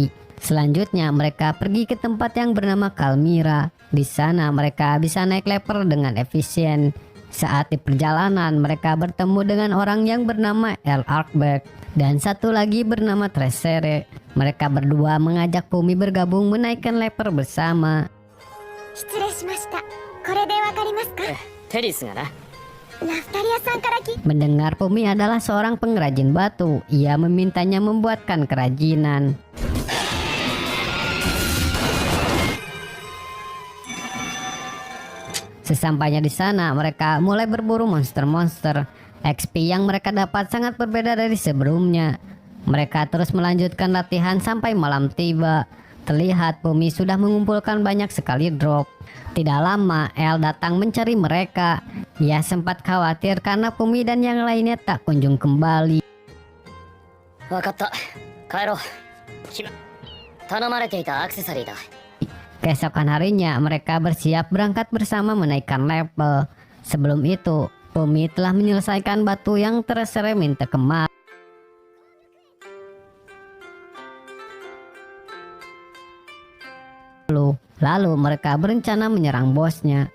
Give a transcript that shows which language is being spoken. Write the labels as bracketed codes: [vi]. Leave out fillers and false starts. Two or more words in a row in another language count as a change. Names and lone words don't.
[id] Selanjutnya mereka pergi ke tempat yang bernama Kalmira. Di sana mereka bisa naik level dengan efisien. Saat di perjalanan mereka bertemu dengan orang yang bernama El Arkberg dan satu lagi bernama Tresere. Mereka berdua mengajak Fumi bergabung menaikkan level bersama. [ja] 失礼しました。これでわかりますか？テリスがな。ラフタリアさんから聞い [id] Mendengar Fumi adalah seorang pengrajin batu, ia memintanya membuatkan kerajinan. Sesampainya di sana, mereka mulai berburu monster-monster. XP yang mereka dapat sangat berbeda dari sebelumnya. Mereka terus melanjutkan latihan sampai malam tiba. Terlihat Fumi sudah mengumpulkan banyak sekali drop. Tidak lama, El datang mencari mereka. Ia sempat khawatir karena Fumi dan yang lainnya tak kunjung kembali. [ja] わかった。帰ろう. 頼まれていたアクセサリーだ. [id] Keesokan harinya, mereka bersiap berangkat bersama menaikkan level. Sebelum itu, Fumi telah menyelesaikan batu yang terseret minta kemari. Lalu mereka berencana menyerang bosnya.